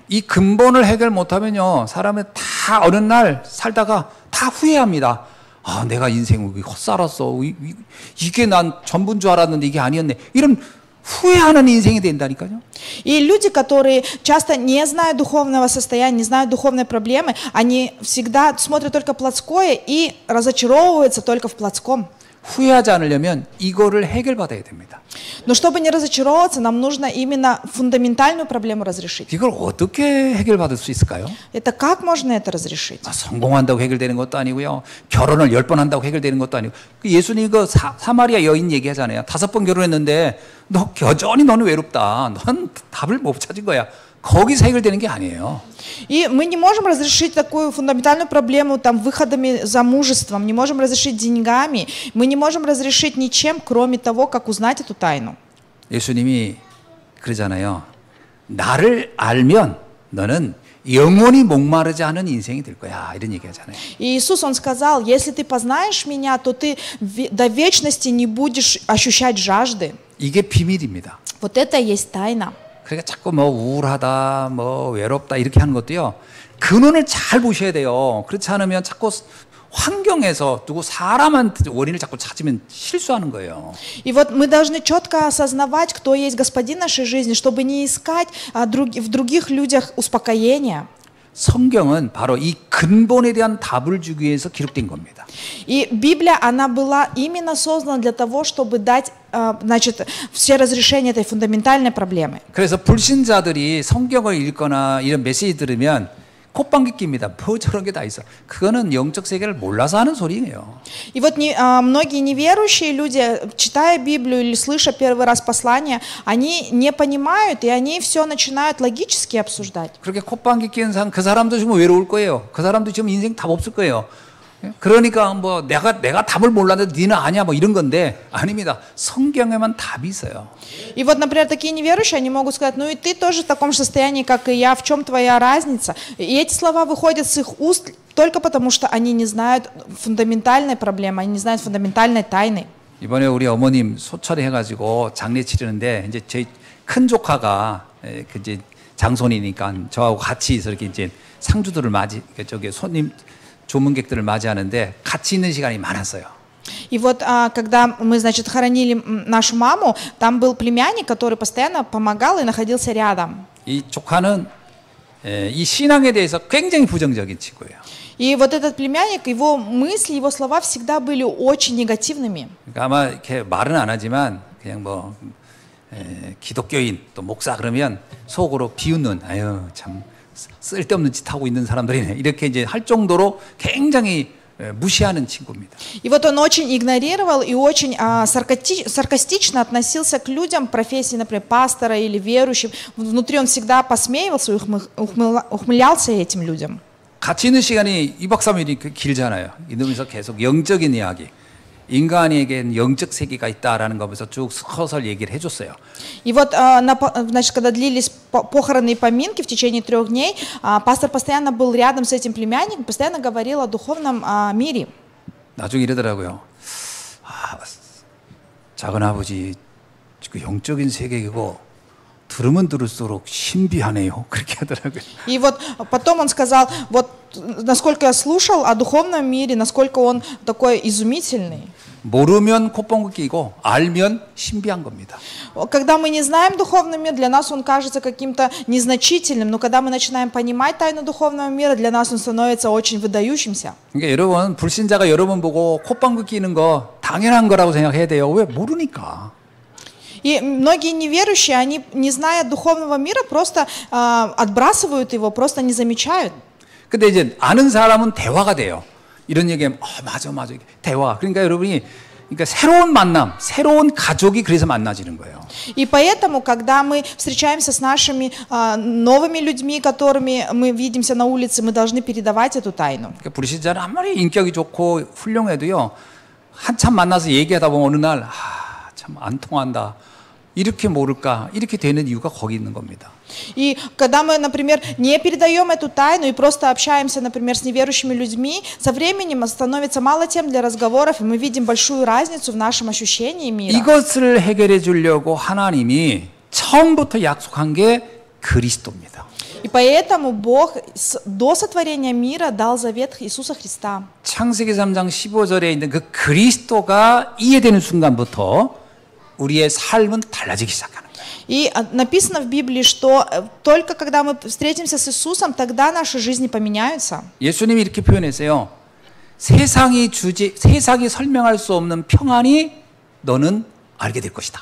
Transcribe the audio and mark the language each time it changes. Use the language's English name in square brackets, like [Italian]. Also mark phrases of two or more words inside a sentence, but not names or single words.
[Korean] 이 근본을 해결 못하면요, 사람은 다 어느 날 살다가 다 후회합니다. 아, 내가 인생 헛살았어. 이게 난 전부인 줄 알았는데 이게 아니었네. 이런 후회하는 인생이 된다니까요. [Russian] И люди, которые часто не знают духовного состояния, не знают духовной проблемы, они всегда смотрят только плотское и разочаровываются только в плотском. [Korean] 후회하지 않으려면 이거를 해결받아야 됩니다. [Russian] Но чтобы не разочаровываться, нам нужно именно фундаментальную проблему разрешить. [Korean] 이걸 어떻게 해결받을 수 있을까요? [Russian] Это как можно это разрешить? [Korean] 성공한다고 해결되는 것도 아니고요. 결혼을 10번 한다고 해결되는 것도 아니고. 예수님이 그 사마리아 여인 얘기하잖아요. 5번 결혼했는데 너 여전히 너는 외롭다. 넌 답을 못 찾은 거야. 거기서 해결되는 게 아니에요. [Russian] И мы не можем разрешить такую фундаментальную проблему там, выходами замужеством, не можем разрешить деньгами, мы не можем разрешить ничем, кроме того, как узнать эту тайну. [Korean] 예수님이 그러잖아요. 나를 알면 너는 영원히 목마르지 않은 인생이 될 거야. 이런 얘기 하잖아요. [Russian] И Иисус, Он сказал, если ты познаешь Меня, то ты до вечности не будешь ощущать жажды. [Korean] 이게 비밀입니다. [Russian] Вот это и есть тайна. [Korean] 그러니까 자꾸 뭐 우울하다, 뭐 외롭다 이렇게 하는 것도요. 근원을 잘 보셔야 돼요. 그렇지 않으면 자꾸 환경에서 두고 사람한테 원인을 자꾸 찾으면 실수하는 거예요. [Russian] И вот мы должны четко осознавать, кто есть Господин нашей жизни, чтобы не искать в других людях успокоения. [Korean] 성경은 바로 이 근본에 대한 답을 주기 위해서 기록된 겁니다. [Russian] И Библия, она была именно создана для того, чтобы дать, значит, все разрешения этой фундаментальной проблемы. [Korean] 그래서 불신자들이 성경을 읽거나 이런 메시지 들으면 콧방귀 낍니다. 뭐 저런 게 다 있어. 그거는 영적 세계를 몰라서 하는 소리예요. [Russian] И вот многие неверующие люди, читая Библию или слыша первый раз послание, они не понимают, и они все начинают логически обсуждать. [Korean] 그렇게 콧방귀 뀌는 사람, 그 사람도 지금 외로울 거예요. 그 사람도 지금 인생 답 없을 거예요. 그러니까 뭐 내가 답을 몰랐는데 니는 아냐 뭐 이런 건데 아닙니다. 성경에만 답이 있어요. [Russian] И вот, например, такие неверующие, они могут сказать, ну и ты тоже в таком же состоянии, как и я, в чем твоя разница? И эти слова выходят с их уст только потому, что они не знают фундаментальной проблемы, они не знают фундаментальной тайны. [Korean] 이번에 우리 어머님 소철이 해가지고 장례 치르는데 이제 저희 큰 조카가 그 이제 장손이니까 저하고 같이 이렇게 이제 상주들을 저기 손님 조문객들을 맞이하는데 같이 있는 시간이 많았어요. [Russian] И вот, когда мы, значит, хоронили нашу маму, там был племянник, который постоянно помогал и находился рядом. [Korean] 이 조카는 이 신앙에 대해서 굉장히 부정적인 친구예요. [Russian] И вот этот племянник, его мысли, его слова всегда были очень негативными. [Korean] 그러니까 아마 이렇게 말은 안 하지만 그냥 뭐 기독교인 또 목사 그러면 속으로 비웃는 아유 참 쓸데없는 짓 하고 있는 사람들이네 이렇게 이제 할 정도로 굉장히 무시하는 친구입니다. [Russian] И вот он очень игнорировал и очень саркастично относился к людям профессии, например, пастора или верующим. Внутри он всегда посмеивался и ухмылялся этим людям. [Korean] 같이 있는 시간이 2박 3일이 길잖아요. 이러면서 계속 영적인 이야기. 인간에겐 영적 세계가 있다라는 거면서 쭉 서설 얘기를 해줬어요. [Russian] И вот, значит, когда длились похороны и поминки в течение 3 дней, пастор постоянно был рядом с этим племянником, постоянно говорил о духовном мире. [Korean] 나중에 이러더라고요. 작은 아버지, 그 영적인 세계이고 들으면 들을수록 신비하네요. 그렇게 하더라고요. [Russian] И вот потом он сказал, вот насколько я слушал о духовном мире, насколько он такой изумительный. [Korean] 모르면 콧방귀 끼고 알면 신비한 겁니다. [Russian] Когда мы не знаем духовный мир, для нас он кажется каким-то незначительным, но когда мы начинаем понимать тайну духовного мира, для нас он становится очень выдающимся. [Korean] 그러니까 여러분 불신자가 여러분 보고 콧방귀 끼는 거 당연한 거라고 생각해야 돼요. 왜 모르니까. [Russian] И многие неверующие, они, не зная духовного мира, просто отбрасывают его, просто не замечают. [Korean] 근데 이제 아는 사람은 대화가 돼요. 이런 얘기하면 맞아 대화. 그러니까 여러분이 그러니까 새로운 만남, 새로운 가족이 그래서 만나지는 거예요. [Russian] И поэтому, когда мы встречаемся с нашими новыми людьми, которыми мы видимся на улице, мы должны передавать эту тайну. [Korean] 그러니까 불신자는 아무리 인격이 좋고 훌륭해도요. 한참 만나서 얘기하다 보면 어느 날 참 안 통한다. 이렇게 모를까? 이렇게 되는 이유가 거기 있는 겁니다. [Russian] И когда мы, например, не передаем эту тайну и просто общаемся, например, с неверующими людьми, со временем становится мало тем для разговоров, и мы видим большую разницу в нашем ощущении мира. [Korean] 이것을 해결해 주려고 하나님이 처음부터 약속한 게 그리스도입니다. [Russian] И поэтому Бог до сотворения мира дал завет Иисуса Христа. [Korean] 창세기 3장 15절에 있는 그 그리스도가 이해되는 순간부터 우리의 삶은 달라지기 시작하는 거예요. [Russian] И написано в Библии, что только когда мы встретимся с Иисусом, тогда наши жизни поменяются. [Korean] 예수님이 이렇게 표현했어요. 세상이 설명할 수 없는 평안이 너는 알게 될 것이다.